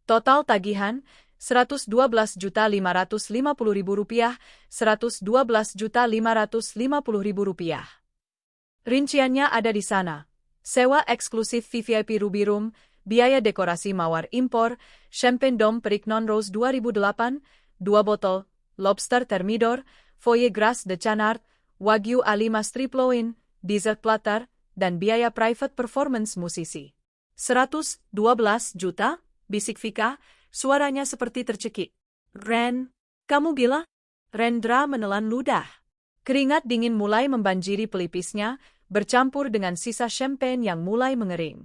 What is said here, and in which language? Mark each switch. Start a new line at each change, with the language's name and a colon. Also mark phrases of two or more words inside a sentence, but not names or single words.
Indonesian: Total tagihan, Rp112.550.000, Rp112.550.000. Rinciannya ada di sana. Sewa eksklusif VIP Ruby Room, biaya dekorasi mawar impor, Champagne Dome Perignon Rose 2008, 2 botol, Lobster Thermidor,
French: Foyer Grasse de Canard,
Indonesian: Wagyu A5 Striploin,
English: dessert platter,
Indonesian: dan biaya
English: private performance
Indonesian: musisi. 112 juta? Bisik Vika, suaranya seperti tercekik. Ren, kamu gila? Rendra menelan ludah. Keringat dingin mulai membanjiri pelipisnya, bercampur dengan sisa champagne yang mulai mengering.